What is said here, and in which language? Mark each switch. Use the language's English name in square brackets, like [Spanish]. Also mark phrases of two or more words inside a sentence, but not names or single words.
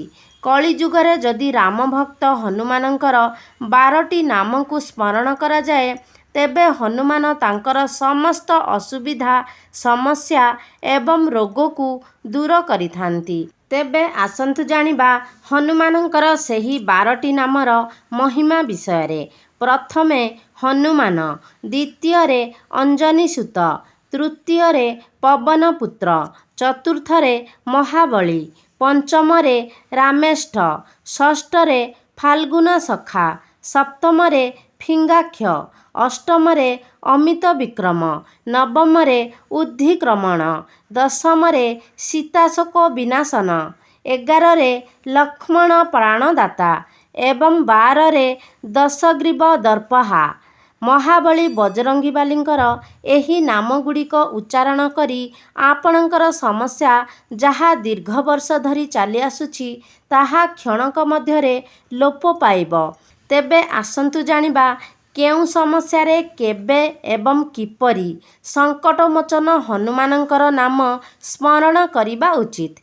[Odia] କଳିଯୁଗରେ ଯଦି ରାମ ଭକ୍ତ ହନୁମାନଙ୍କର 12ଟି ନାମ କୁ ସ୍ମରଣ କରା ଯାଏ ତେବେ ହନୁମାନ ତାଙ୍କର ସମସ୍ତ ଅସୁବିଧା ସମସ୍ୟା ଏବଂ ରୋଗ କୁ ଦୂର କରିଥାନ୍ତି। ତେବେ ଆସନ୍ତୁ ଜାଣିବା ହନୁମାନଙ୍କର ସେହି 12ଟି ନାମର ମହିମା ବିଷୟ। ପ୍ରଥମେ ହନୁମାନ, ଦ୍ୱିତୀୟ ଅଞ୍ଜନୀସୁତ, ତୃତୀୟ ପବନପୁତ୍ର, ଚତୁର୍ଥ ମହାବଳୀ, ପଞ୍ଚମ ରାମେଷ୍ଠ, ଷଷ୍ଠ ଫାଲ୍ଗୁନ ସଖା, ସପ୍ତମ ଫିଙ୍ଗାକ୍ଷ, ଅଷ୍ଟମ ଅମିତ ବିକ୍ରମ, ନବମ ଉଦ୍ଧିକ୍ରମଣ, ଦଶମ ସୀତାଶୋକ ବିନାଶନ, 11 ଲକ୍ଷ୍ମଣ ପ୍ରାଣଦାତା ଏବଂ 12 ଦଶଗ୍ରୀବ ଦର୍ପହା। ମହାବଳୀ ବଜରଙ୍ଗୀବାଲୀଙ୍କର ଏହି ନାମ ଗୁଡ଼ିକ ଉଚ୍ଚାରଣ କରି ଆପଣଙ୍କର ସମସ୍ୟା ଯାହା ଦୀର୍ଘ ବର୍ଷ ଧରି ଚାଲି ଆସୁଛି ତାହା କ୍ଷଣକ ମଧ୍ୟରେ ଲୋପ ପାଇବ। ତେବେ ଆସନ୍ତୁ ଜାଣିବା କେଉଁ ସମସ୍ୟା ରେ କେବେ ଏବଂ କିପରି ସଙ୍କଟମୋଚନ ହନୁମାନଙ୍କର ନାମ ସ୍ମରଣ କରିବା ଉଚିତ।